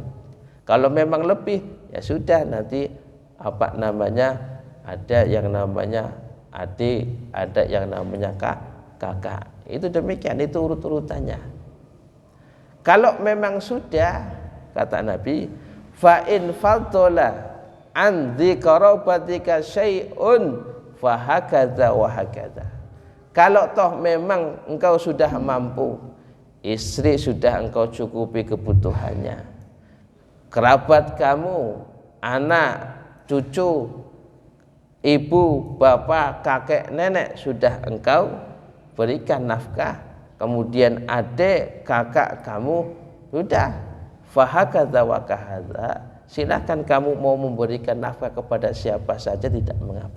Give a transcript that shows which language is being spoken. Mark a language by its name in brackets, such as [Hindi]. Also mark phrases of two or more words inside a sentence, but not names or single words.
[Indonesian] Kalau memang lebih, ya sudah, nanti ada yang namanya adik, ada yang namanya kakak. Itu demikian, itu urut-urutannya. Kalau memang sudah, kata Nabi, [Arabic] فإن فضل عن ذي قرابتك شيء فهكذا وهكذا. [Indonesian] Kalau toh memang engkau sudah mampu, istri sudah engkau cukupi kebutuhannya, kerabat kamu, anak, cucu, ibu, bapak, kakek, nenek sudah engkau berikan nafkah, kemudian adik, kakak kamu sudah, [Arabic] فهكذا وهكذا, [Indonesian] silakan kamu mau memberikan nafkah kepada siapa saja, tidak mengapa.